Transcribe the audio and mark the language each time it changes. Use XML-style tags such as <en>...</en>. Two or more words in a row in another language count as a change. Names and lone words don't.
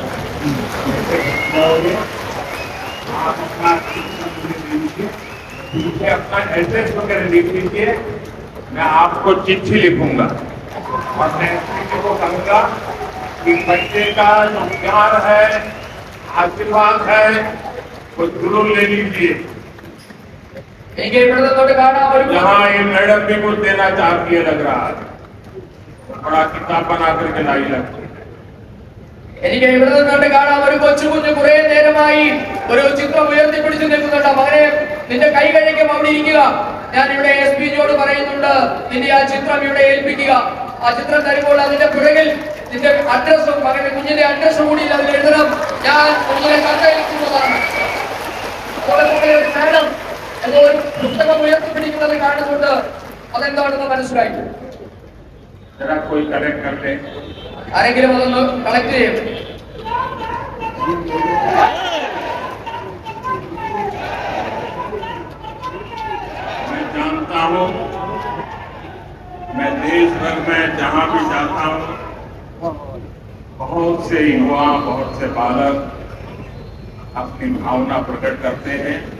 <hi>आप अपना एड्रेस वगैरह लिख लीजिए, मैं आपको चिट्ठी लिखूंगा और मैं को कहूंगा कि बच्चे का जो प्यार है, आशीर्वाद है, वो जरूर ले लीजिए। जहाँ ये मैडम भी कुछ देना चाहती है, लग रहा है बड़ा किताब बना करके लाई लगती है।</hi> <ml>എനിക്ക് ഇവിടെ നിന്നുകൊണ്ട് കാണാം ഒരു കൊച്ചു കുഞ്ഞ് കുറെ നേരമായി ഒരു ചിത്രം ഉയർത്തിപ്പിടിച്ചു നിൽക്കുന്നുണ്ട്. മകനെ നിന്റെ കൈ കഴിക്കും അവിടെ ഇരിക്കുക. ഞാൻ ഇവിടെ SP ജിയോട് പറയുന്നുണ്ട്, നിന്റെ ആ ചിത്രം ഇവിടെ ഏൽപ്പിക്കുക. ആ ചിത്രം തരുമ്പോൾ അതിന്റെ പുറകിൽ നിന്റെ അഡ്രസ്സും മകന്റെ കുഞ്ഞിന്റെ അഡ്രസ്സും കൂടി അതിൽ എഴുതണം. ഞാൻ കുഞ്ഞിനെ കത്തയക്കുന്നതാണ്. മാഡം എന്ന ഒരു പുസ്തകം ഉയർത്തിപ്പിടിക്കുന്നത് കാണുന്നുണ്ട്. അതെന്താണെന്ന് മനസ്സിലായി.</ml> <hi>कोई कलेक्ट कर ले,</hi> <ml>ആരെങ്കിലും അതൊന്ന് കളക്ട് ചെയ്യും.</ml> <hi>मैं जानता हूँ, मैं देश भर में जहाँ भी जाता हूँ, बहुत से युवा, बहुत से बालक अपनी भावना प्रकट करते हैं।</hi>